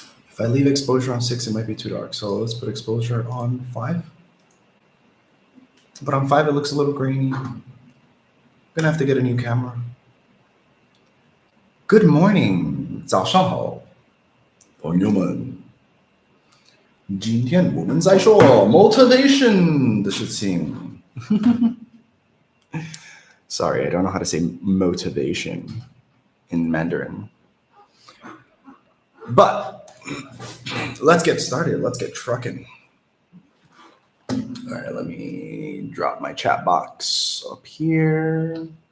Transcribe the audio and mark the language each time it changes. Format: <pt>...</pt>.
<en>If I leave exposure on 6, it might be too dark. So let's put exposure on 5. But on 5, it looks a little grainy. Gonna have to get a new camera. Good morning,</en> <zh>早上好，朋友们。今天我们在说 motivation 的事情。</zh> <en>Sorry, I don't know how to say motivation in Mandarin. But let's get started. Let's get trucking. All right, let me drop my chat box up here.</en>